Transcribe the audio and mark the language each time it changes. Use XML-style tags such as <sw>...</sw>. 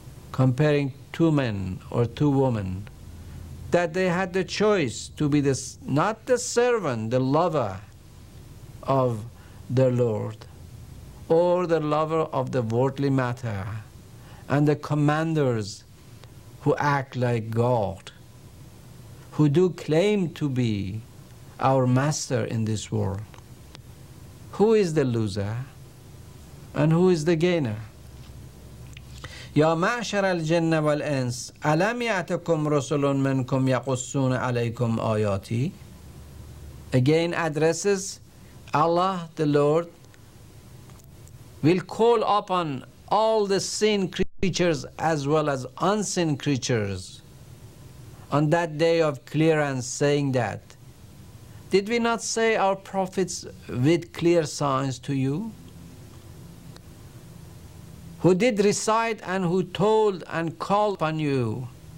<en>Comparing two men or two women, that they had the choice to be not the servant, the lover of their Lord, or the lover of the worldly matter, and the commanders who act like God, who do claim to be our master in this world. Who is the loser and who is the gainer?</en> <ar>يا معشر الجن والإنس ألم يأتكم رسل منكم يقصون عليكم آياتي.</ar> <en>Again addresses Allah the Lord will call upon all the seen creatures as well as unseen creatures on that day of clearance, saying that, did we not say our prophets with clear signs to you, who did recite and who told and called upon you?</en>